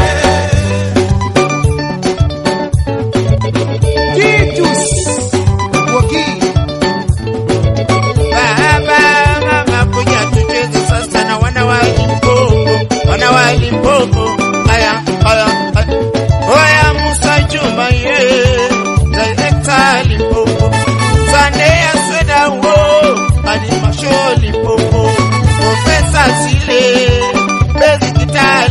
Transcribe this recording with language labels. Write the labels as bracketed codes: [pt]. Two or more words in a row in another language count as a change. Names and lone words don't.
[sw] Titus Woki. Baba mama kuja tucheze sasa na wana wa Limpopo. Aya. Oya Musa Juma ye, director Limpopo. Sunday Asweda wo, Adi Masho Limpopo. Professor Sile, Bezi Kita